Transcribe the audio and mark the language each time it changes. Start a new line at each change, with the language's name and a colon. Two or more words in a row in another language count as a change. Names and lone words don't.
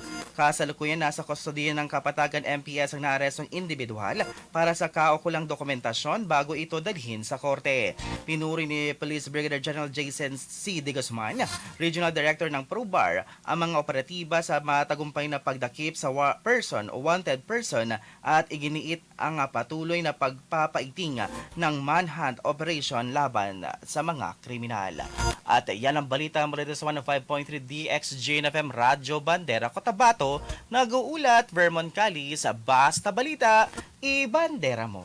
Filipino: Kasalukuyan nasa kustodiya ng Kapatagan MPS ang naarestong individual para sa kaukulang dokumentasyon bago ito dalhin sa korte. Pinuri ni Police Brigadier General Jason C. De Guzman, Regional Director ng PROBAR, ang mga operatiba sa matagumpay na pagdakip sa
English: wanted person
Filipino: at iginiit ang patuloy na pagpapaiting ng
English: manhunt operation
Filipino: laban sa mga kriminal. At yan ang balita mula sa 105.3 DXJ FM Radyo Bandera Cotabato. Nag-uulat Vermont Cali sa Basta Balita, i-bandera mo.